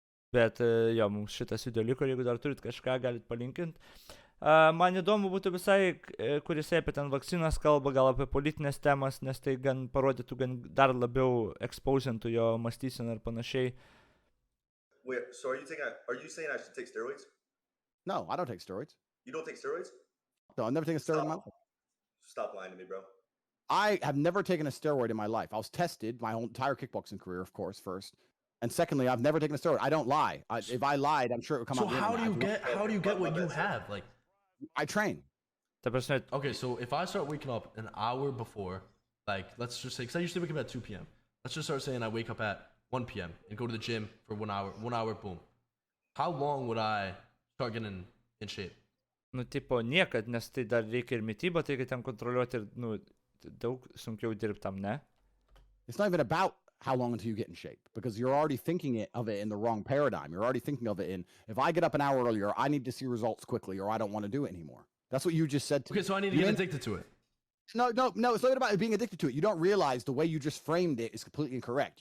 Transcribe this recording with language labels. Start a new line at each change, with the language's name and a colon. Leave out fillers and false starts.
Lithuanian: Bet jo, mums šitas video liko, jeigu dar turit kažką, galit palinkinti. Man įdomu būtų visai, kuris apie ten vakcinas kalba, gal apie politinės temas, nes tai gan parodytų, gan dar labiau exposintų jo mąstyseną ir panašiai.
English: Wait, so are you saying I should take steroids? No, I don't take steroids. You don't take steroids? No, I've never taken a steroid in my life. Stop lying to me, bro. I have never taken a steroid in my life. I was tested my whole entire kickboxing career, of course, first. And secondly, I've never taken a steroid. I don't lie. If I lied, I'm sure it would come So out. how do you get what you have? Like, I train. Okay, so if I start waking up an hour before, like, let's just say, because I usually wake up at 2 p.m. Let's just start saying I wake up at 1 p.m. and go to the gym for 1 hour, boom. How long would I start getting in shape?
Lithuanian: Nu, tipo, niekad, nes tai dar reikia ir mitybą, tai reikia ten kontroliuoti ir, nu, daug sunkiau dirbti tam, ne?
English: It's not even about how long until you get in shape, because you're already thinking of it in the wrong paradigm. You're already thinking of it in, if I get up an hour earlier, I need to see results quickly, or I don't want to do it anymore. That's what you just said to me. Okay, so I need to get addicted to it. No, it's not about being addicted to it. You don't realize the way you just framed it is completely incorrect.